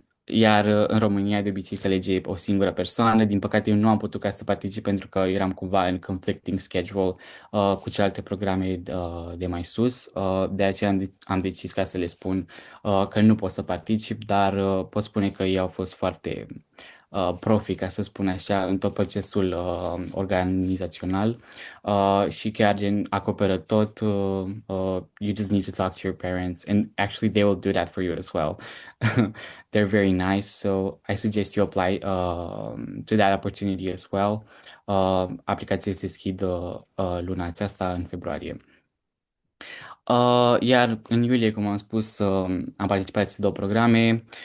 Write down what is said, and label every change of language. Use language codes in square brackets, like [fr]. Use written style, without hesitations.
[ro] Iar în România de obicei se alege o singură persoană. Din păcate eu nu am putut ca să particip pentru că eram cumva în [en] conflicting schedule [ro] cu celelalte programe de mai sus. De aceea am decis ca să le spun că nu pot să particip, dar pot spune că ei au fost foarte profi, ca să spun așa, în tot procesul organizațional și chiar gen acoperă tot. [en] You just need to talk to your parents and actually they will do that for you as well. They're very nice, so I suggest you apply to that opportunity as well. [ro] Aplicația se deschid luna aceasta în februarie. Iar în iulie, cum am spus, am participat la două programe.